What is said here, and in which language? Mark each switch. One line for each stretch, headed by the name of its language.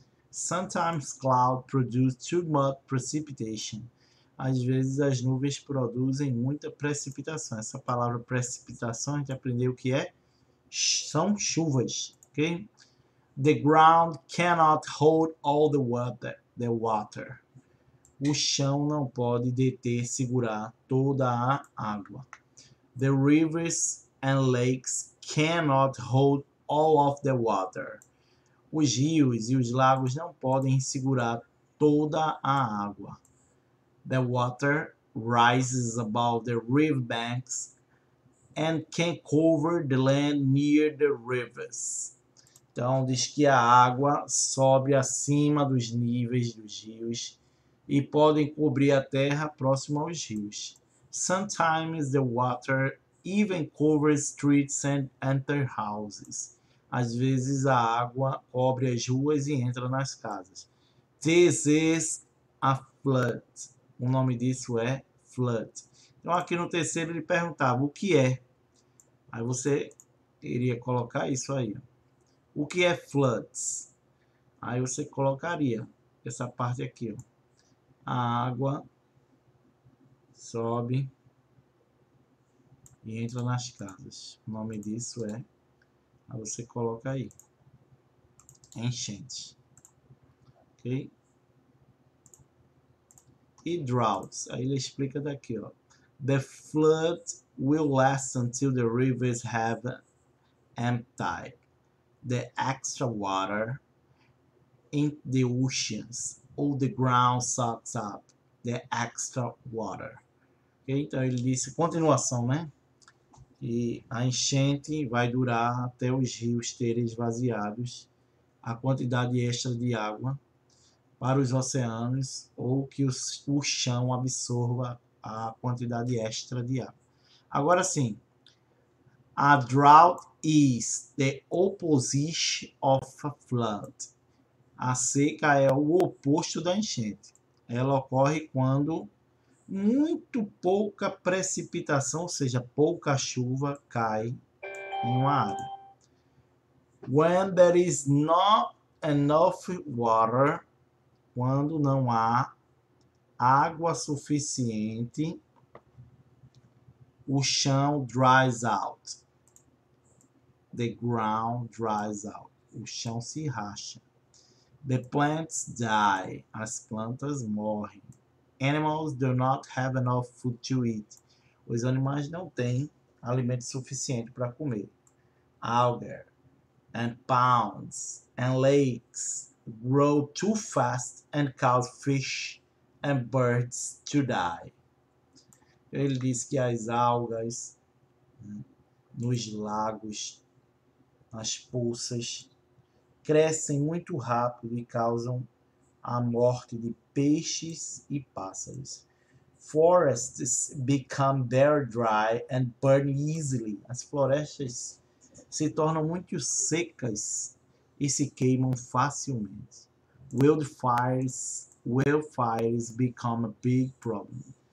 English: Sometimes clouds produce too much precipitation.
Portuguese: Às vezes as nuvens produzem muita precipitação. Essa palavra precipitação a gente aprendeu que são chuvas, ok?
English: The ground cannot hold all the water.
Portuguese: O chão não pode deter, segurar toda a água.
English: The rivers and lakes cannot hold all of the water.
Portuguese: Os rios e os lagos não podem segurar toda a água.
English: The water rises above the riverbanks and can cover the land near the rivers.
Portuguese: Então, diz que a água sobe acima dos níveis dos rios e podem cobrir a terra próxima aos rios.
English: Sometimes the water even covers streets and enters houses.
Portuguese: Às vezes a água cobre as ruas e entra nas casas.
English: This is a flood.
Portuguese: O nome disso é flood. Então aqui no terceiro ele perguntava o que é. Aí você iria colocar isso aí. O que é floods? Aí você colocaria essa parte aqui. Ó. A água sobe e entra nas casas. O nome disso é... Aí você coloca aí. Enchente. Ok? E droughts. Aí ele explica daqui, ó.
English: The flood will last until the rivers have emptied the extra water in the oceans, or the ground sucks up the extra water. Okay?
Portuguese: Então ele disse, continuação, né? E a enchente vai durar até os rios terem esvaziados a quantidade extra de água para os oceanos, ou que o chão absorva a quantidade extra de água. Agora sim,
English: a drought is the opposite of a flood.
Portuguese: A seca é o oposto da enchente. Ela ocorre quando muito pouca precipitação, ou seja, pouca chuva, cai em uma área.
English: When there is not enough water,
Portuguese: quando não há água suficiente, o chão
English: dries out. The ground dries out.
Portuguese: O chão se racha.
English: The plants die.
Portuguese: As plantas morrem.
English: Animals do not have enough food to eat.
Portuguese: Os animais não têm alimento suficiente para comer.
English: Algae and ponds and lakes grow too fast and cause fish and birds to die.
Portuguese: Ele diz que as algas, né, nos lagos, nas poças, crescem muito rápido e causam a morte de peixes e pássaros.
English: Forests become very dry and burn easily.
Portuguese: As florestas se tornam muito secas e se queimam facilmente.
English: Wildfires become a big problem.